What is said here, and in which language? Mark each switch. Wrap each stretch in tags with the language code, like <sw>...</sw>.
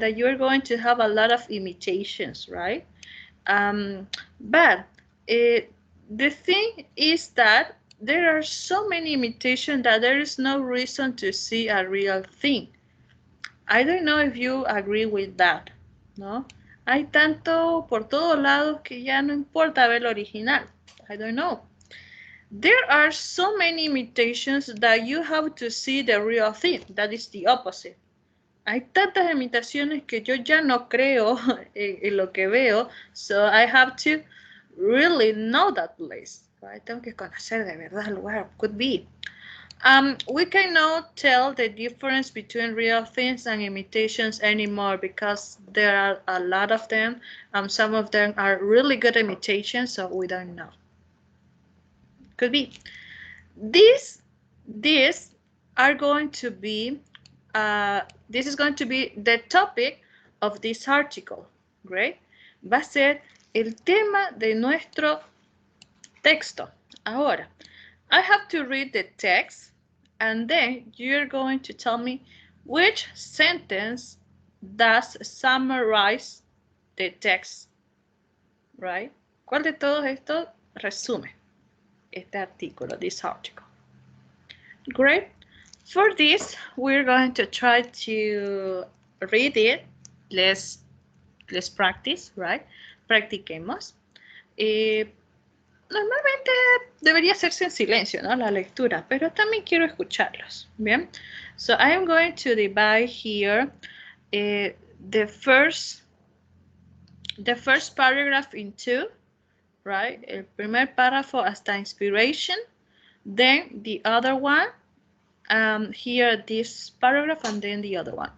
<en>That you're going to have a lot of imitations, right? But the thing is that there are so many imitations that there is no reason to see a real thing. I don't know if you agree with that, ¿no?</en> <es>Hay tanto por todos lados que ya no importa ver el original.</es> <en>I don't know. There are so many imitations that you have to see the real thing. That is the opposite.</en> <es>Hay tantas imitaciones que yo ya no creo en lo que veo,</es> <en>so I have to really know that place. Right?</en> <es>Tengo que conocer de verdad el lugar.</es> <en>Could be. We cannot tell the difference between real things and imitations anymore, because there are a lot of them. Some of them are really good imitations, so we don't know. Could be. These are going to be, this is going to be the topic of this article, right?</en> <es>Va a ser el tema de nuestro texto.</es> <en>Ahora, I have to read the text, and then you're going to tell me which sentence does summarize the text, right?</en> <es>¿Cuál de todos estos resume este artículo,</es> <en>this article? Great. For this, we're going to try to read it. Let's practice, right? Practiquemos.</en> <es>Normalmente debería hacerse en silencio, ¿no? La lectura, pero también quiero escucharlos. Bien.</es> <en>So I am going to divide here the first paragraph in two, right?</en> <es>El primer párrafo hasta</es> <en>inspiration, then the other one, here this paragraph and then the other one.</en>